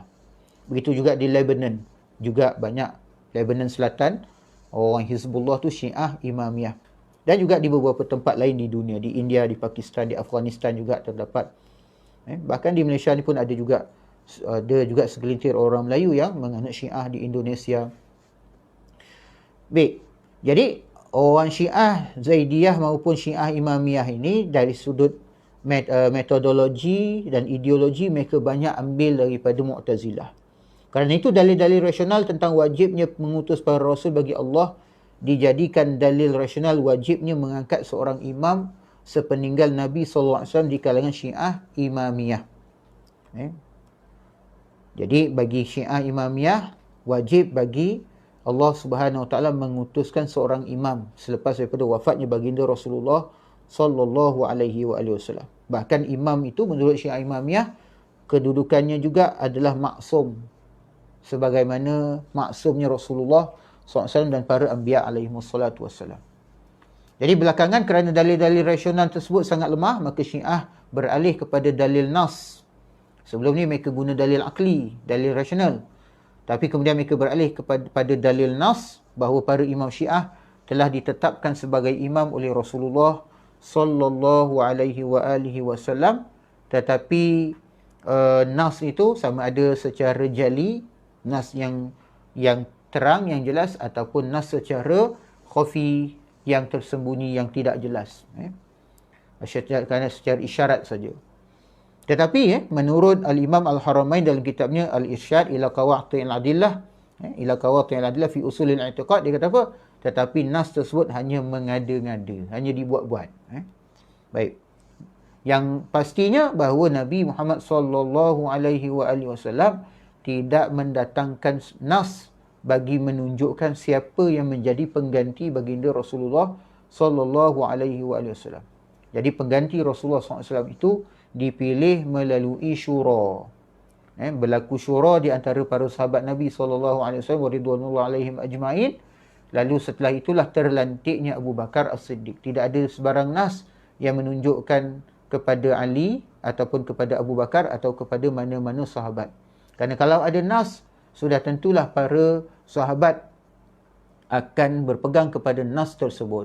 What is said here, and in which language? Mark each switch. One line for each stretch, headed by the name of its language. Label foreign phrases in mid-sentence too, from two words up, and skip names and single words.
Malay: Begitu juga di Lebanon, juga banyak Lebanon Selatan, orang Hizbullah tu Syiah Imamiyah. Dan juga di beberapa tempat lain di dunia, di India, di Pakistan, di Afghanistan juga terdapat. Bahkan di Malaysia ni pun ada juga segelintir orang Melayu yang menganut Syiah di Indonesia. Baik. Jadi orang Syiah Zaidiyah maupun Syiah Imamiyah ini dari sudut metodologi dan ideologi mereka banyak ambil daripada Mu'tazilah. Kerana itu dalil-dalil rasional tentang wajibnya mengutus para rasul bagi Allah dijadikan dalil rasional wajibnya mengangkat seorang imam sepeninggal Nabi SAW di kalangan Syiah Imamiyah. Jadi bagi Syiah Imamiyah wajib bagi Allah
Arabic: سبحانه وتعالى
Malay: mengutuskan seorang imam selepas daripada wafatnya baginda Rasulullah
Arabic: صلى الله عليه وسلم.
Malay: Bahkan imam itu menurut Syiah Imamiyah kedudukannya juga adalah maksum sebagaimana maksumnya Rasulullah SAW dan para anbiya
Arabic: عليه الصلاة والسلام.
Malay: Jadi belakangan kerana dalil-dalil rasional tersebut sangat lemah, maka Syiah beralih kepada dalil nas. Sebelum ni mereka guna dalil akli, dalil rasional. Tapi kemudian mereka beralih kepada dalil nas bahawa para imam Syiah telah ditetapkan sebagai imam oleh Rasulullah
Arabic: صلى الله عليه وسلم,
Malay: tetapi nas itu sama ada secara jali, nas yang terang, yang jelas, ataupun nas secara khafi, yang tersembunyi, yang tidak jelas. Kerana secara isyarat saja. Tetapi menurut Al-Imam Al-Haramain dalam kitabnya Al-Irsyad ila Qawaati'il Adillah, ila Qawaati'il Adillah fi Usulil I'tiqad, dia kata apa? Tetapi nas tersebut hanya mengada-ngada, hanya dibuat-buat. Baik. Yang pastinya bahawa Nabi Muhammad
Arabic: صلى الله عليه وسلم
Malay: tidak mendatangkan nas bagi menunjukkan siapa yang menjadi pengganti baginda Rasulullah
Arabic: صلى الله عليه وسلم.
Malay: Jadi pengganti Rasulullah SAW itu dipilih melalui syura. Berlaku syura di antara para sahabat Nabi SAW
Arabic: رضوان الله عليهم أجمعين.
Malay: Lalu setelah itulah terlantiknya Abu Bakar As-Siddiq. Tidak ada sebarang nas yang menunjukkan kepada Ali ataupun kepada Abu Bakar atau kepada mana-mana sahabat. Kerana kalau ada nas, sudah tentulah para sahabat akan berpegang kepada nas tersebut.